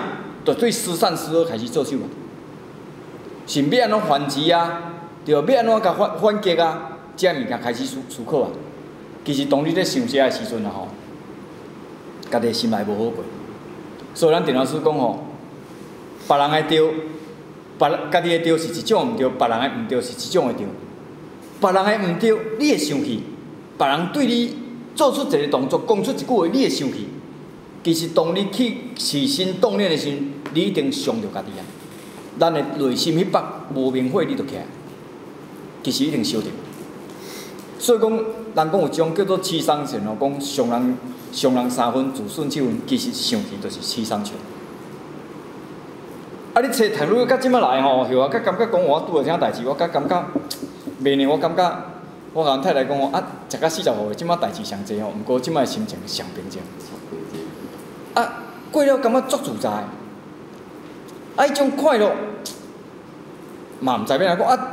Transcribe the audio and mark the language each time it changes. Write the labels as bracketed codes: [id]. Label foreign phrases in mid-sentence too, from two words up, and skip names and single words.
[nan] 就对失善失恶开始做手啊，是要安怎反击啊？对，要安怎甲反击啊？这物件开始思考啊。其实当你咧想这的时阵啊吼，家己心内无好过。所以咱陈老师讲吼，别人的对，家己的对是一种毋对，别人的毋对是一种的对。别人的毋对，你会生气；别人对你做出一个动作，讲出一句话，你会生气。其实当你去起心动念的时候，你一定伤着家己啊！咱的内心迄把无明火，你就起来，其实一定烧着。所以讲，人讲有一种叫做七伤拳哦，讲伤人3分，自损7分，其实生气就是七伤拳。啊，你册读愈到即摆来吼，后啊，甲感觉讲我拄着啥代志，我甲感觉明年我感觉，我甲阮太太讲哦，啊，食到40岁，即摆代志上济吼，毋过即摆心情上平静。啊，过了感觉足自在，啊，迄种快乐，嘛毋知要安怎讲啊。